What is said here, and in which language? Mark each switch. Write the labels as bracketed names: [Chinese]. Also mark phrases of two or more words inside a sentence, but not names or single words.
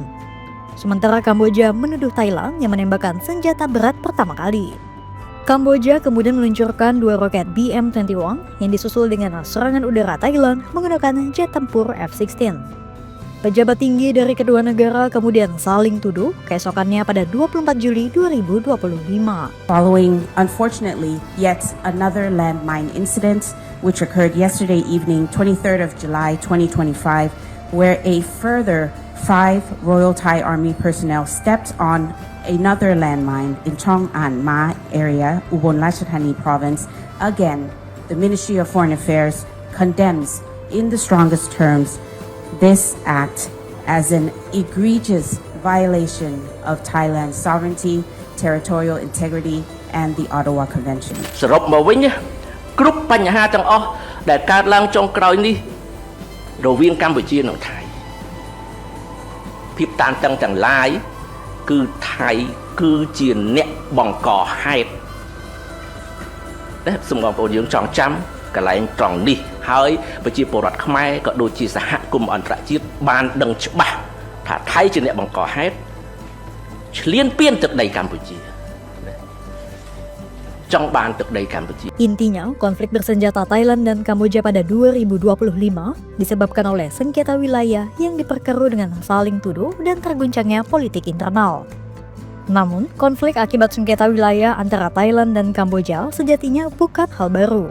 [Indonesian] Sementara Kamboja menuduh Thailand yang menembakkan senjata berat pertama kali. Kamboja kemudian meluncurkan 2 roket BM-21 yang disusul dengan serangan udara Thailand menggunakan jet tempur F-16. Pejabat tinggi dari kedua negara kemudian saling tuduh keesokannya pada 24 Juli 2025. [English] Following, unfortunately, yet another landmine incident which occurred yesterday evening, 23rd of July 2025, where a further 5 Royal Thai Army personnel stepped on another landmine in Chong An Ma area, Ubon Ratchathani province. Again, the Ministry of Foreign Affairs condemns in the strongest terms this act as an egregious violation of Thailand's sovereignty, territorial integrity, and the Ottawa Convention. [Khmer] សរុបមកវិញគ្រប់បញ្ហាទាំងអស់ដែលកើតឡើងចុងក្រោយនេះរវាងកម្ពុជានិងថៃ ភាពតានតឹងទាំងឡាយគឺថៃគឺជាអ្នកបង្កហេតុតែសូមបងប្អូនយើងចងចាំកន្លែងត្រង់នេះហើយប្រជាពលរដ្ឋខ្មែរក៏ដូចជាសហគមន៍អន្តរជាតិបានដឹងច្បាស់ថាថៃជាអ្នកបង្កហេតុឈ្លានពានទឹកដីកម្ពុជាចង់បានទឹកដីកម្ពុជា [Indonesian] Intinya, konflik bersenjata Thailand dan Kamboja pada 2025 disebabkan oleh sengketa wilayah yang diperkeruh dengan saling tuduh dan terguncangnya politik internal. Namun, konflik akibat sengketa wilayah antara Thailand dan Kamboja sejatinya bukan hal baru.